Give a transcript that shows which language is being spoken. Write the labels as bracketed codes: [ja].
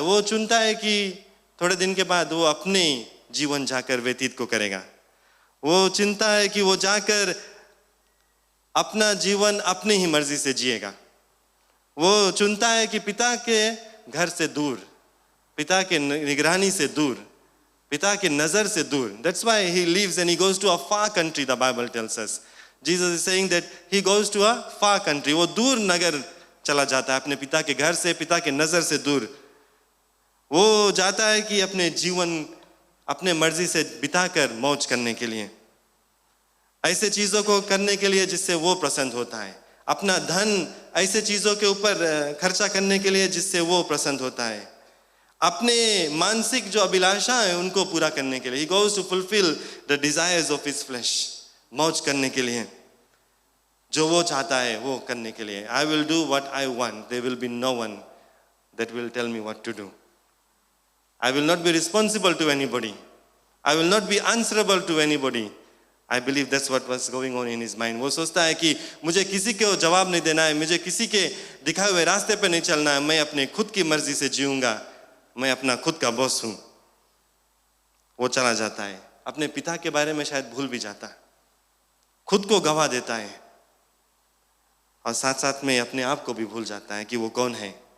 [hi] वो चुनता है कि थोड़े दिन के बाद वो अपने जीवन जाकर व्यतीत को करेगा। वो चिंता है कि वो जाकर अपना जीवन अपनी ही मर्जी से जिएगा। वो चुनता है कि पिता के घर से दूर, पिता के निगरानी से दूर, पिता की नजर से दूर। [en] That's why he leaves and he goes to a far country, the Bible tells us. Jesus is saying that he goes to a far country. [hi] वो दूर नगर चला जाता है, अपने पिता के घर से, पिता के नजर से दूर। वो जाता है कि अपने जीवन अपने मर्जी से बिताकर मौज करने के लिए, ऐसे चीजों को करने के लिए जिससे वो प्रसन्न होता है, अपना धन ऐसे चीजों के ऊपर खर्चा करने के लिए जिससे वो प्रसन्न होता है, अपने मानसिक जो अभिलाषा है उनको पूरा करने के लिए। [en] He goes to fulfill the desires of his flesh, [hi] मौज करने के लिए, जो वो चाहता है वो करने के लिए। [en] I will do what I want, there will be no one that will tell me what to do. I will not be responsible to anybody. I will not be answerable to anybody. I believe that's what was going on in his mind. [hi] वो सोचता है कि मुझे किसी को जवाब नहीं देना है, मुझे किसी के दिखाए हुए रास्ते पे नहीं चलना है, मैं अपने खुद की मर्जी से जीऊंगा, मैं अपना खुद का बॉस हूं। वो चला जाता है, अपने पिता के बारे में शायद भूल भी जाता है, खुद को गवा देता है, और साथ साथ में अपने आप को भी भूल जाता है कि वो कौन है।